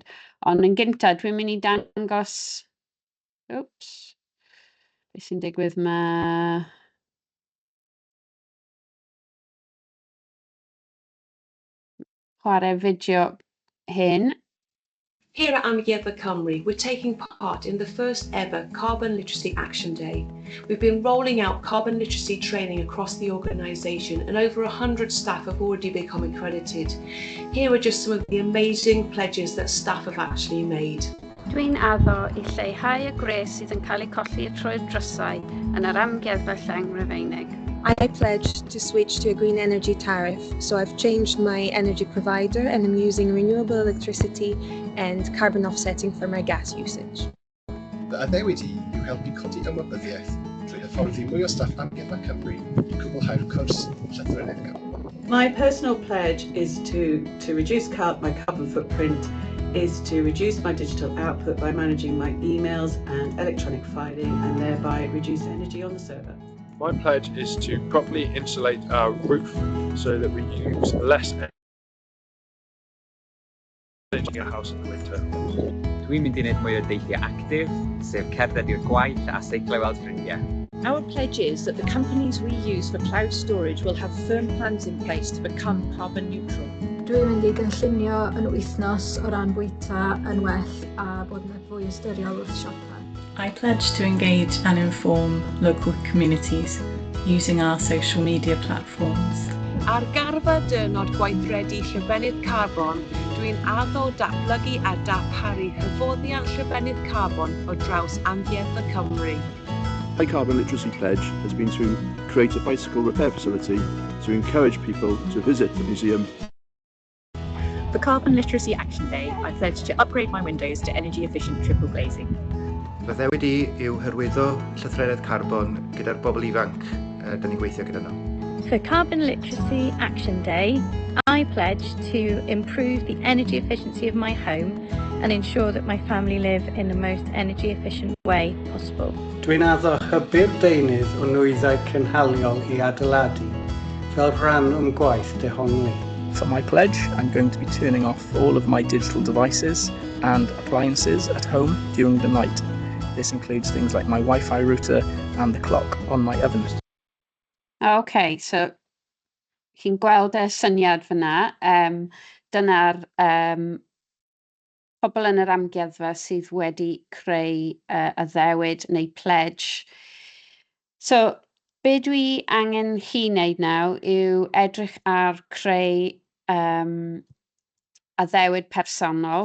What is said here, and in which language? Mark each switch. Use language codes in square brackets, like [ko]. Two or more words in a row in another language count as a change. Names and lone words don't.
[cy] Ond yn gyntaf, dwi'n mynd i dangos... Oops. Beth sy'n digwydd ma... chwarae fideo hyn. [en] Here at Amgueddfa Cymru, we're taking part in the first ever Carbon Literacy Action Day. We've been rolling out carbon literacy training across the organisation, and over 100 staff have already become accredited. Here are just some of the amazing pledges that staff have actually made. [cy] Dwi'n addo i leihau y gres sydd yn cael ei colli y troed drysau yn yr amgueddfa Lleng Rufeinig. [en] I pledged to switch to a green energy tariff, so I've changed my energy provider and I'm using renewable electricity and carbon offsetting for my gas usage. [cy] The Addewid yw helpu codi ymwybyddiaeth drwy hyfforddi mwy o staff Amgueddfa Cymru i cwblhau'r cwrs llythrennedd. [en] My personal pledge is to reduce my carbon footprint, is to reduce my digital output by managing my emails and electronic filing, and thereby reduce energy on the server. My pledge is to properly insulate our roof so that we use less energy in our house in the winter. [cy] Dwi'n mynd i wneud mwy o deithio actif, sef cerdded i'r gwaith a seiclo weld ffrindiau. [en] Our pledge is that the companies we use for cloud storage will have firm plans in place to become carbon neutral. [cy] Dwi'n mynd i gynllunio yn wythnos o ran bwyta yn well a bod yn fwy ystyrol wrth siopa. [en] I pledge to engage and inform local communities using our social media platforms. [cy] Ar garfa dyrnod gweithredu llwybennydd carbon, dwi'n addo datblygu a darparu hyfforddiant llwybennydd carbon o draws Amgueddfa Cymru. [en] My carbon literacy pledge has been to create a bicycle repair facility to encourage people to visit the museum. For Carbon Literacy Action Day, I pledge to upgrade my windows to energy-efficient triple glazing. [cy] Fy ddewid i yw hyrwyddo llythrennedd carbon gyda'r bobl ifanc dyn ni'n gweithio gyda nhw. [en] For Carbon Literacy Action Day, I pledge to improve the energy efficiency of my home and ensure that my family live in the most energy efficient way possible. [cy] Dwi'n addo hybu'r deunydd o nwyddau cynhaliol I adeiladu fel rhan o'n gwaith dehongli. [en] For my pledge, I'm going to be turning off all of my digital devices and appliances at home during the night. This includes things like my Wi-Fi router and the clock on my oven. [cy] OK, so chi'n gweld y syniad fyna. Dyna'r pobl yn yr amgueddfa sydd wedi creu y ddewid neu pledge. So, be dwi angen chi wneud nawr yw edrych ar creu a ddewid personol.